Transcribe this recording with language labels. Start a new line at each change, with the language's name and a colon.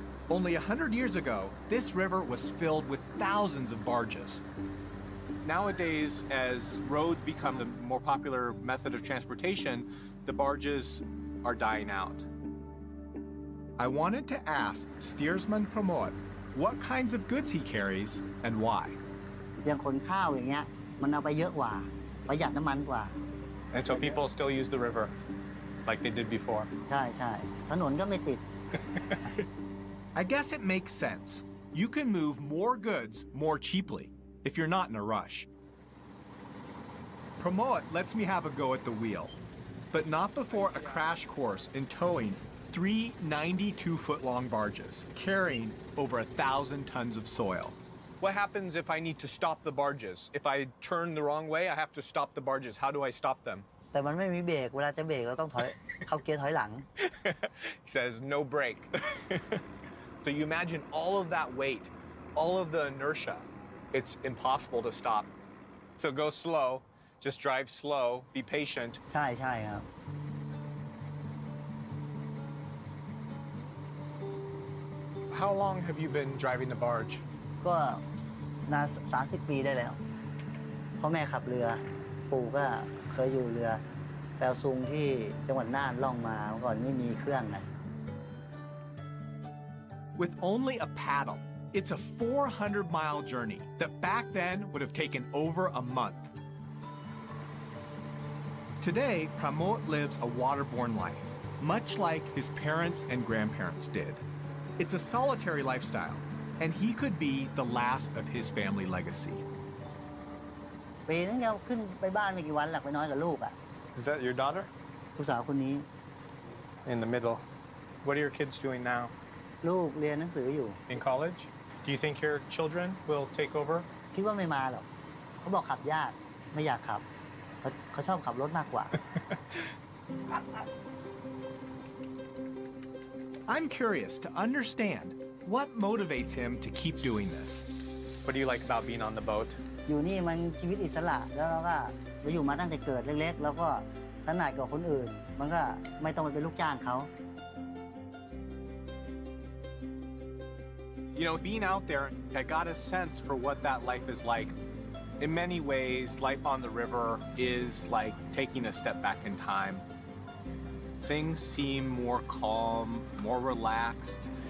English: Only 100 years ago, this river was filled with thousands of barges. Nowadays, as roads become the more popular method of transportation, the barges are dying out. I wanted to ask steersman Pramod what kinds of goods he carries and why.
Thai: อย่างขนข้าวอย่างเงี้ยมันเอาไปเยอะกว่าประหยัดน้ำมันกว่า
English: And so people still use the river like they did before.
Thai: ใช่ใช่ถนนก็ไม่ติด
English: I guess it makes sense. You can move more goods more cheaply if you're not in a rush. Pramod lets me have a go at the wheel, but not before a crash course in towing 3 92-foot-long barges carrying over 1,000 tons of soil. What happens if I need to stop the barges? If I turn the wrong way, I have to stop the barges. How do I stop them?
Thai: แต่มันไม่มีเบรกเวลาจะเบรกเราต้องถอย เข้าเกียร์ถอยหลัง
English: He says no brake. So you imagine all of that weight, all of the inertia. It's impossible to stop. So go slow, just drive slow, be patient.
Thai: ใช่ใช่ครับ
English: How long have you been driving the barge?
Thai: ก็นาน30 ปีได้แล้วพ่อแม่ขับเรือปู่ก็เคยอยู่เรือแปลวซุงที่จังหวัดน่านล่องมาเมื่อก่อนไม่มีเครื่องนะ
English: With only a paddle, it's a 400-mile journey that back then would have taken over a month. Today, Pramod lives a waterborne life, much like his parents and grandparents did. It's a solitary lifestyle, and he could be the last of his family legacy.
Thai: ปีนึงจะขึ้นไปบ้านไม่กี่วันหลักไปน้อยกับลูกอ่ะ
English: Is that your daughter?
Thai: ลูกสาวคนนี้
English: In the middle. What are your kids doing now?
Thai: ลูกเรียนหนังสืออยู่
English: In college? Do you think your children will take over?
Thai: คิดว่าไม่มาหรอกเขาบอกขับยากไม่อยากขับเขาชอบขับรถมากกว่า
English: I'm curious to understand what motivates him to keep doing this. What do you like about being on the boat?
Thai: อยู่นี่มันชีวิตอิสระแล้วเราก็เราอยู่มาตั้งแต่เกิดเล็กๆแล้วก็ถนัดกว่าคนอื่นมันก็ไม่ต้องไปเป็นลูกจ้างเขา
English: You know, being out there, I got a sense for what that life is like. In many ways, life on the river is like taking a step back in time. Things seem more calm, more relaxed.